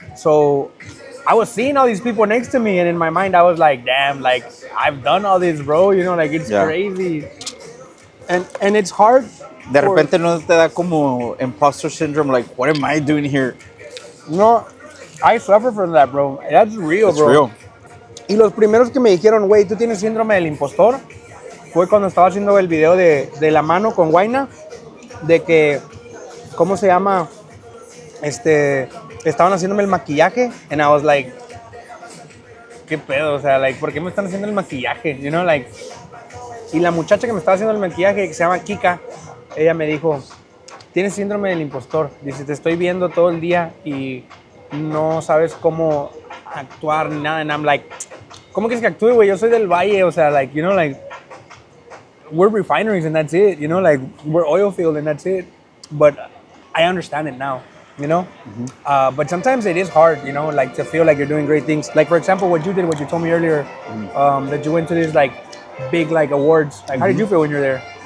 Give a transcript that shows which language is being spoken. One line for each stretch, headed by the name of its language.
English: So I was seeing all these people next to me, and in my mind I was like, damn, like I've done all this, bro, you know, like it's crazy. And it's hard.
Spanish: De repente no te da como
English: imposter syndrome, like, what am I doing here? No, I suffer from that, bro. That's real, It's bro. real.
Spanish: Y los primeros que me dijeron, güey, ¿tú tienes síndrome del impostor? Fue cuando estaba haciendo el video de la mano con Guayna, de que, ¿cómo se llama? Estaban haciéndome el maquillaje,
English: and I was like,
Spanish: ¿qué pedo? O sea, like, ¿por qué me están haciendo el maquillaje?
English: You know, like,
Spanish: y la muchacha que me estaba haciendo el maquillaje, que se llama Kika, ella me dijo, tienes síndrome del impostor. Dice, te estoy viendo todo el día y no sabes cómo actuar ni nada.
English: And I'm like,
Spanish: ¿cómo quieres que actúe, güey? Yo soy del Valle, o sea,
English: like, you know, like, we're refineries and that's it, you know, like, we're oil field and that's it. But I understand it now, you know? But sometimes it is hard, you know, like, to feel like you're doing great things. Like, for example, what you did, what you told me earlier, that you went to these, like, big, like, awards. Like, how did you feel when you were there?